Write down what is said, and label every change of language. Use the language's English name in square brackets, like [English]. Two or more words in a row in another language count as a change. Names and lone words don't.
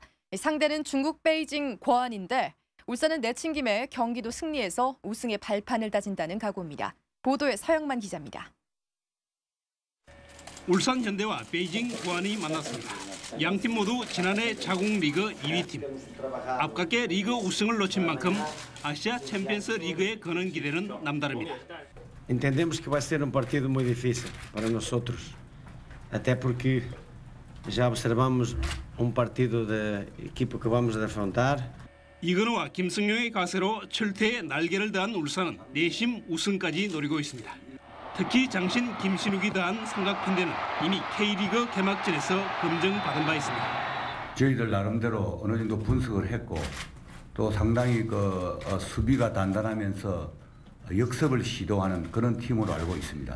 [Korean] 상대는 중국 베이징 과안인데 울산은 내친 김에 경기도 승리해서 우승의 발판을 다진다는 각오입니다. 보도에 서영만 기자입니다. 울산 현대와 베이징 과안이 만났습니다. 양팀 모두 지난해 자국 리그 2위 팀. 아깝게 리그 우승을 놓친 만큼 아시아 챔피언스 리그의 거는 기대는 남다릅니다. [Portuguese] Entendemos que vai ser partido muito difícil para nosotros, até porque já observamos partido da equipa que vamos defrontar. [Korean] 이근호와 김승용의 가세로 철퇴에 날개를 더한 울산은 내심 우승까지 노리고 있습니다. 특히 장신 김신욱이 더한 삼각편대는 이미 K리그 개막전에서 검증받은 바 있습니다. 저희들 나름대로 어느 정도 분석을 했고 또 상당히 수비가 단단하면서 역습을 시도하는 그런 팀으로 알고 있습니다.